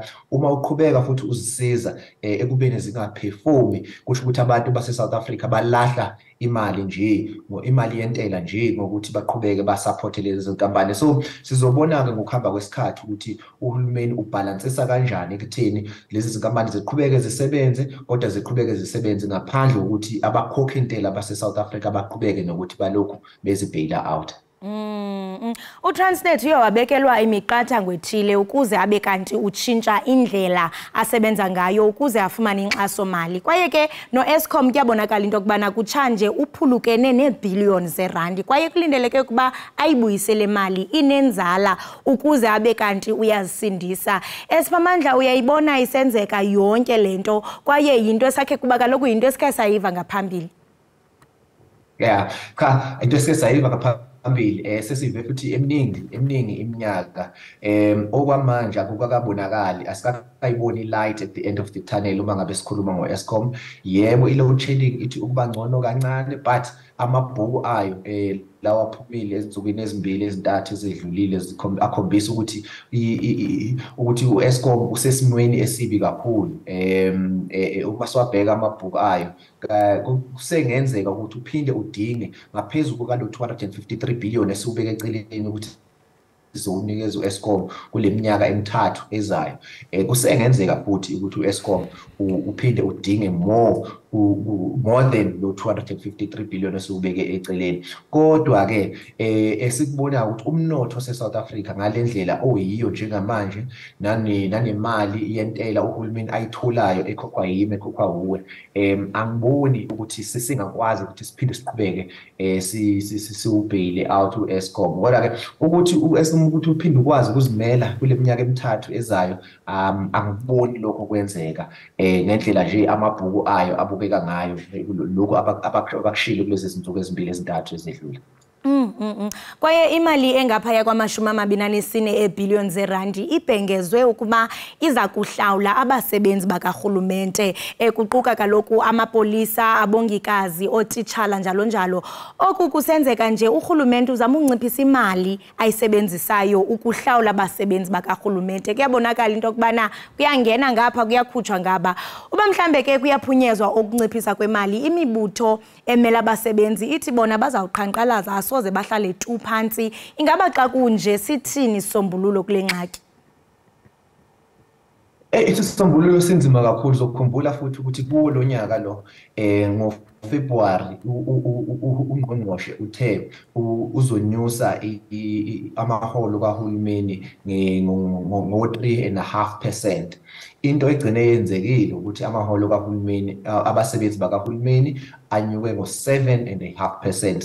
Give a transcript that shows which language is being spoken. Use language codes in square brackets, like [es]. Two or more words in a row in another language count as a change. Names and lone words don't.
[zu] Uma uqhubeka futhi uzisiza ekubeni zingaperformi kusho ukuthi abantu base-South Africa balahla imali nje, imali yentela nje ngokuthi baqhubeke basupporte lezi zinkampani. So sizobona-ke ngokuhamba kwesikhathi ukuthi uhulumeni ubhalansisa kanjani ekutheni lezi zinkampani ziqhubeke zisebenze, kodwa ziqhubeke zisebenze ngaphandle kokuthi abakhokhi intela base-South Africa baqhubeke nokuthi balokhu bezi- [en] bail out. [xh] uTransnet uyawabekelwa imiqathango ethile ukuze abe kanti utshintsha indlela asebenza ngayo ukuze afumane inkxaso-mali. Kwaye ke no-Eskom kuyabonakala into yokubana kutshanje uphulukene neebhiliyoni zeerandi, kwaye kulindeleke ukuba ayibuyisele mali inenzala ukuze abe kanti uyazisindisa. Esiphamandla uyayibona isenzeka yonke le nto, kwaye yinto esakhe kuba kaloku yinto esikhe sayiva ngaphambili. [zu] Into esike sayiva ngaphambili sesive futhi eminingi iminyaka okwamanje akukakabonakali, asikayiboni [en] light at the end of the tunnel [zu] uma ngabe sikhuluma ngo-Eskom. Yebo, i-load shedding ithi ukuba ngcono kancane, but amabhuku ayo lawa aphumile ezinsukwini ezimbili ezintathu ezedlulile akhombisa ukuthi u-Eskom usesimweni esibi kakhulu. Uma siwabheka amabhuku ayo kusengenzeka ukuthi uphinde udinge ngaphezulu kuka 253 billion esiubeke eceleni ukuthi sizowunikeza u-Eskom kule minyaka emithathu ezayo. Kusengenzeka futhi ukuthi u-Eskom uphinde udinge [en] more more than [zu] lo 253 billion esiubeke eceleni. Kodwa ke esikubona ukuthi umnotho se-South Africa ngalendlela oyiyo njengamanje nanemali yentela uhulumeni ayitholayo ekhokhwa yimi ekhokhwa uwe, angiboni ukuthi singakwazi ukuthi siphinde siqhubeke siubhale out u-Eskom. Kodwa ke ukuthi u-Eskom ukuthi uphinde ukwazi ukuzimela kule minyaka emithathu ezayo, angiboni lokho kwenzeka ngendlela nje amabhuku ayo abukeka ngayo lokho abakushilo kulezi zinsuku ezimbili ezintathu ezedlule. [xh] Kwaye imali engaphaya kwama-24 eebhiliyoni zeerandi ibhengezwe ukuba iza kuhlawula abasebenzi bakarhulumente, kuquka kaloku amapolisa, abongikazi, ootitshala njalo njalo. Oku kusenzeka nje urhulumente uzama unciphisa imali ayisebenzisayo ukuhlawula abasebenzi bakarhulumente. Kuyabonakala into yokubana kuyangena ngapha kuyakhutshwa ngaba. Uba mhlambe ke kuyaphunyezwa ukunciphisa kwemali, imibutho emela abasebenzi ithi bona bazawuqhankqalaza asoze bahlale tu phansi. Ingaba xa kunje sithini isombululo kule ngxaki? [zu] Isisombululo sinzima kakhulu. Zokukhumbula futhi ukuthi kuwo lo nyaka lo ngoFebruary ungqongqoshe uthe uzonyusa amaholo kahulumeni ngo-3.5%. Into egcine yenzekile ukuthi amaholo kahulumeni, abasebenzi bakahulumeni anyuke ngo-7.5%.